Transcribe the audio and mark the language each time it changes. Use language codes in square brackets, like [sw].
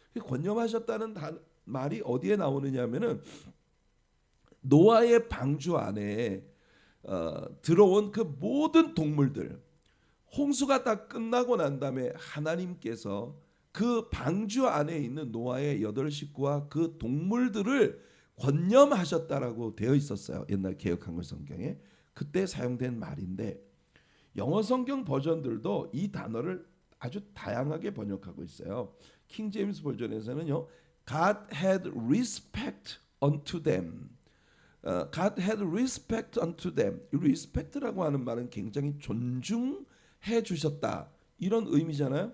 [ko] 권념하셨다는 말이 어디에 나오느냐면은 노아의 방주 안에 들어온 그 모든 동물들 홍수가 다 끝나고 난 다음에 하나님께서 그 방주 안에 있는 노아의 8식구와 그 동물들을 권념하셨다라고 되어 있었어요. 옛날 개역한글 성경에 그때 사용된 말인데 영어 성경 버전들도 이 단어를 아주 다양하게 번역하고 있어요. 킹 제임스 버전에서는요, [en] God had respect unto them. God had respect unto them. [ko] 이 respect라고 하는 말은 굉장히 존중해 주셨다 이런 의미잖아요.